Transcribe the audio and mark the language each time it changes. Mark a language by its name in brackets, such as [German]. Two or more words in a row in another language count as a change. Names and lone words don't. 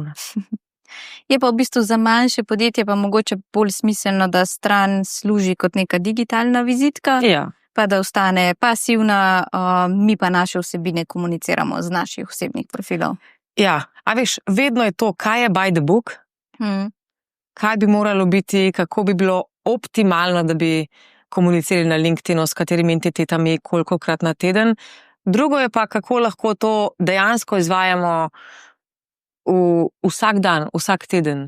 [Slovenian] Je pa v bistvu za manjše podjetje pa mogoče bolj smiselno, da stran služi kot neka digitalna vizitka, pa da ostane pasivna, mi pa naše vsebine komuniciramo z naših osebnih profilov. Ja, a veš, vedno je to, kaj je [English] by the book, [Slovenian] kaj bi moralo biti, kako bi bilo optimalno, da bi komunicirali na LinkedInu, s katerimi entitetami, kolikokrat na teden. Drugo je pa, kako lahko to dejansko izvajamo vsak dan, vsak teden.